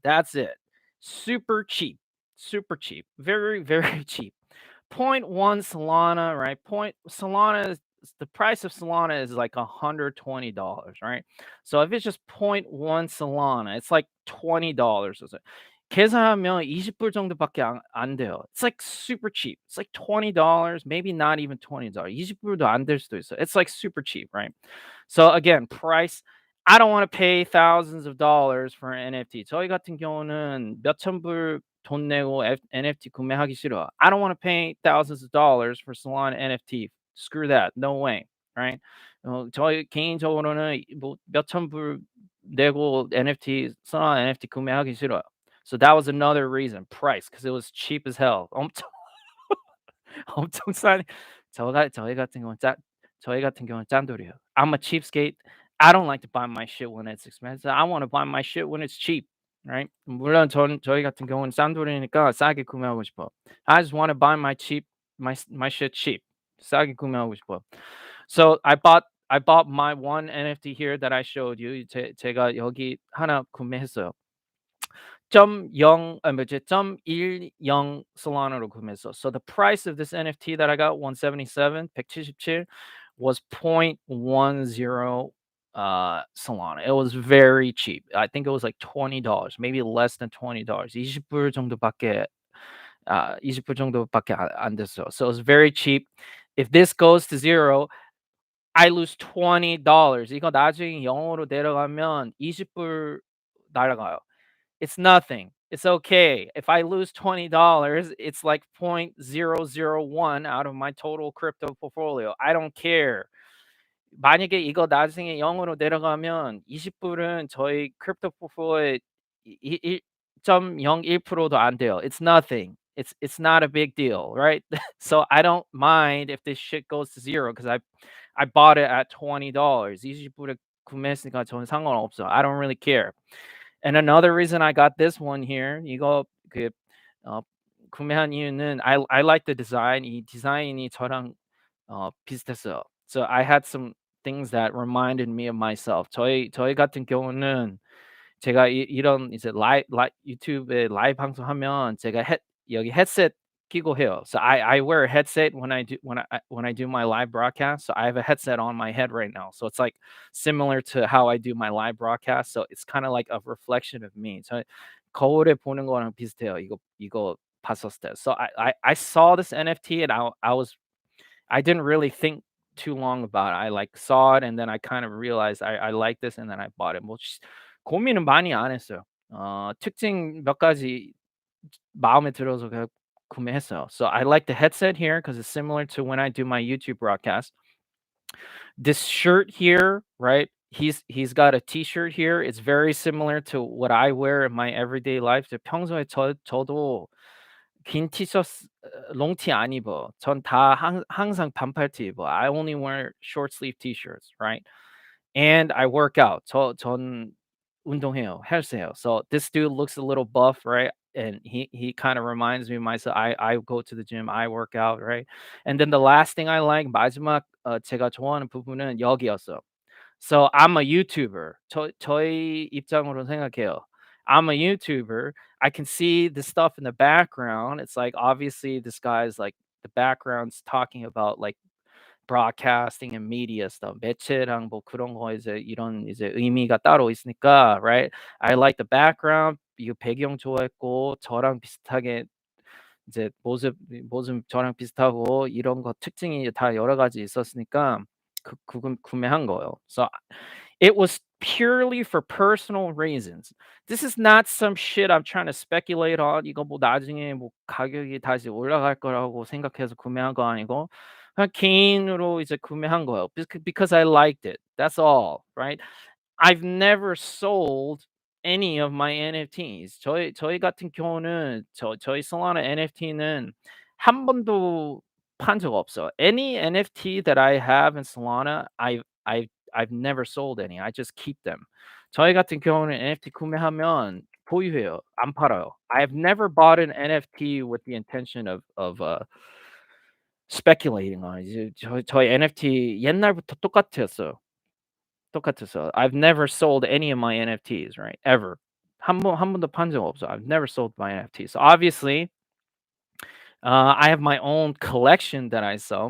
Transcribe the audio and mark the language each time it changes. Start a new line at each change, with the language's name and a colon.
English: That's it. Super cheap. Super cheap. Very, very cheap. Point 0.1 Solana, right? Point Solana is the price of Solana is like $120, right? So if it's just point 0.1 Solana, it's like $20 or so.
Korean: 계산하면 20불 정도밖에 안 돼요.
English: It's like super cheap. It's like $20, maybe not even $20.
Korean: 20불도 안 될 수도 있어.
English: It's like super cheap, right? So again, price. I don't want to pay thousands of dollars for an NFT.
Korean: 저희 같은 경우는 몇천 불 돈 내고 NFT 구매하기 싫어.
English: I don't want to pay thousands of dollars for Solana NFT. Screw that. No way. Right?
Korean: 저희 개인적으로는 뭐 몇천 불 내고 NFT Solana NFT 구매하기 싫어요.
English: So that was another reason, price, because it was cheap as hell.
Korean: 엄청 엄청 싸네. 저희 같은 경우는 저희 같은 경우는 짠돌이에요.
English: I'm a cheapskate. I don't like to buy my shit when it's expensive. I want to buy my shit when it's cheap, right?
Korean: 물론 저희 같은 경우는 짠돌이니까 싸게 구매하고 싶어.
English: I just want to buy my shit cheap.
Korean: 싸게 구매하고 싶어.
English: So I bought my one NFT here that I showed you.
Korean: 제가 여기 하나 구매했어요. .0 뭐지 .10 Solana로 구매했어.
English: So the price of this NFT that I got 177 177 was 0.10 Solana. It was very cheap. I think it was like $20, maybe less than $20.
Korean: 20불 정도밖에 20불 정도밖에 안 됐어.
English: So it was very cheap. If this goes to zero, I lose $20.
Korean: 이거 나중에 0으로 내려가면 20불 날아가요.
English: It's nothing. It's okay. If I lose $20, it's like 0.001 out of my total crypto portfolio. I don't care.
Korean: 만약에 이거 나중에 0으로 내려가면 20불은 저희 크립토 포트폴리오의 1.01%도 안 돼요.
English: It's nothing. It's not a big deal, right? So I don't mind if this shit goes to zero because I bought it at $20.
Korean: 20불에 구매했으니까 저는 상관없어.
English: I don't really care. And another reason I got this one here,
Korean: 이거 그 구매한 이유는
English: I like the design.
Korean: 이 디자인이 저랑 비슷했어요.
English: So I had some things that reminded me of myself.
Korean: 저희 같은 경우는 제가 이런 이제 유튜브에 라이브 방송하면 제가 여기 헤드셋 끼고 해요.
English: So I wear a headset when I do my live broadcast. So I have a headset on my head right now. So it's like similar to how I do my live broadcast. So it's kind of like a reflection of me.
Korean: 저 거울에 보는 거랑 비슷해요. 이거 봤었을 때.
English: So I saw this NFT and I didn't really think too long about it. I like saw it and then I kind of realized I like this and then I bought it.
Korean: 뭐 고민은 많이 안 했어요. 특징 몇 가지 마음에 들어서 그냥 구매했어요.
English: So I like the headset here because it's similar to when I do my YouTube broadcast. This shirt here, right? He's got a T-shirt here. It's very similar to what I wear in my everyday life.
Korean: 평소에 저도 긴 티셔츠, 롱티 안 입어. 전 다 항상 반팔티 입어.
English: I only wear short sleeve T-shirts, right? And I work out.
Korean: 전 운동해요. 헬스해요.
English: So this dude looks a little buff, right? And he kind of reminds me of myself. I go to the gym, I work out, right? And then the last thing I like,
Korean: 마지막 제가 좋아하는 부분은 여기였어.
English: So I'm a YouTuber.
Korean: 저희 입장으로 생각해요.
English: I'm a YouTuber. I can see the stuff in the background. It's like obviously this guy's like the background's talking about like broadcasting and media stuff.
Korean: 매체랑 뭐 그런 거 이제 이런 이제 의미가 따로 있으니까, right?
English: I like the background.
Korean: 이거 배경 좋아했고 저랑 비슷하게 이제 모습 저랑 비슷하고 이런 거 특징이 다 여러 가지 있었으니까 구매한 거예요.
English: So it was purely for personal reasons. This is not some shit I'm trying to speculate on.
Korean: 이거 뭐 나중에 뭐 가격이 다시 올라갈 거라고 생각해서 구매한 거 아니고 그냥 개인으로 이제 구매한 거예요.
English: Because I liked it. That's all, right? I've never sold any of my NFTs.
Korean: 저희 같은 경우는 저희 Solana NFT는 한 번도 판 적 없어요.
English: Any NFT that I have in Solana, I've never sold any. I just keep them.
Korean: 저희 같은 경우는 NFT 구매하면 보유해요. 안 팔아요.
English: I've never bought an NFT with the intention of speculating on it.
Korean: 이제 저희 NFT 옛날부터 똑같았어요.
English: I've never sold any of my NFTs, right? Ever.
Korean: 한 번도 판 적 없어.
English: I've never sold my NFTs. So obviously, I have my own collection that I sell.